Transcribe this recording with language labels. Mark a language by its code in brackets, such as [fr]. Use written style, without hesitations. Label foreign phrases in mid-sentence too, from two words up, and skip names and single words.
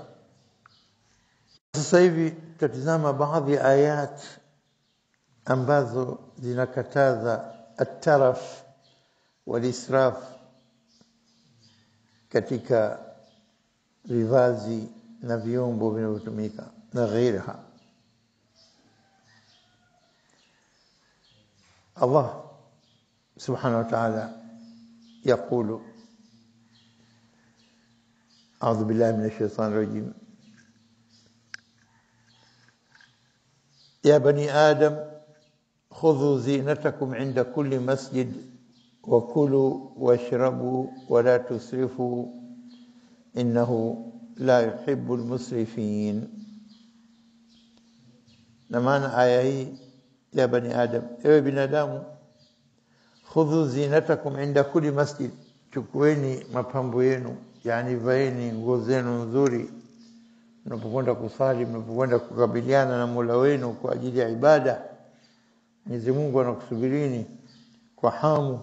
[sw] Sasa hivi tutazama baadhi ya ayat ambazo zinakataza [ar] الترف والإسراف [sw] katika vivazi na vyombo vinavyotumika na ghairiha. [ar] الله سبحانه وتعالى يقول أعوذ بالله من الشيطان الرجيم يا بني آدم خذوا زينتكم عند كل مسجد وكلوا واشربوا ولا تسرفوا إنه لا يحب المسرفين. نمانا آية يا بني آدم، [sw] ewe binadamu, [ar] خذوا زينتكم عند كل مسجد, [sw] chukueni mapambo yenu, yani vaeni nguo zenu nzuri mnapokwenda kusali, mnapokwenda kukabiliana na Mola wenu kwa ajili ya ibada. Mwenyezi Mungu anakusubirini kwa hamu.